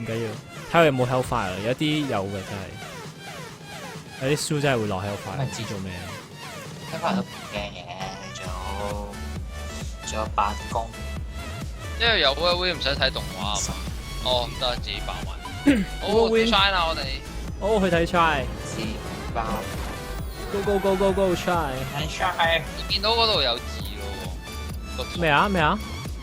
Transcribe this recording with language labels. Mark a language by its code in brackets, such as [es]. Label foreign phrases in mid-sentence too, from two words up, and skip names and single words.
[yue] 唔緊要。睇下有冇 Hellfire 啦，有啲有嘅真係。有啲 Su 真係會落 Hellfire，唔知做咩。一翻都唔驚嘅，仲有8攻。因為有 whirlwind 唔使睇動畫啊嘛。哦，得自己爆埋。哦 Whirlwind ，try 啦我哋。哦，去睇 try。自爆。 [en] Go go go go go try。 [yue] 睇 try。見到嗰度有字咯喎。咩啊咩啊？